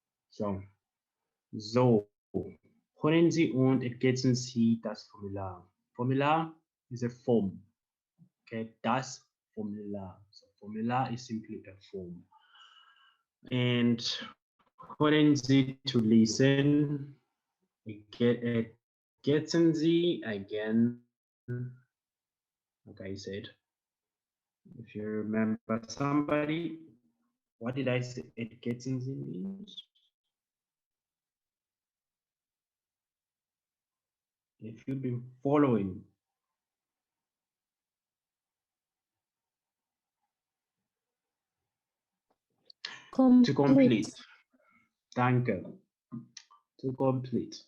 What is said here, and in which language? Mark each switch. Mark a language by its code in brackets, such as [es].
[de] So können Sie und ergänzen Sie das Formular. [en] Formular is a form, okay? [de] Das Formular. [en] So formular is simply a form. And [de] können Sie [en] to listen, [de] ergänzen Sie [en] again, like I said. If you remember somebody, what did I say? [de] Ergänzen Sie [en] means? If you've been following, to complete. Danke. To complete.